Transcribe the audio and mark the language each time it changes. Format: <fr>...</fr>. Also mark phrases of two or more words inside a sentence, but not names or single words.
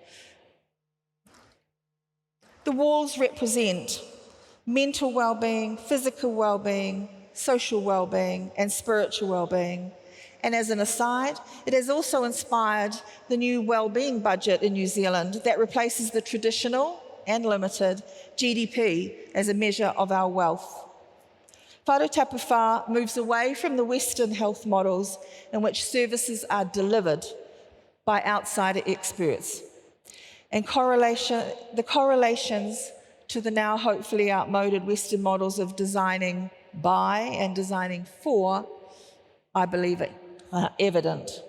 <en>The walls represent mental well-being, physical well-being, social well-being, and spiritual well-being. And as an aside, it has also inspired the new well-being budget in New Zealand that replaces the traditional and limited GDP as a measure of our wealth. Whāra tapu whā moves away from the Western health models in which services are delivered by outsider experts. And the correlations to the now hopefully outmoded Western models of designing by and designing for, I believe it evident.</en>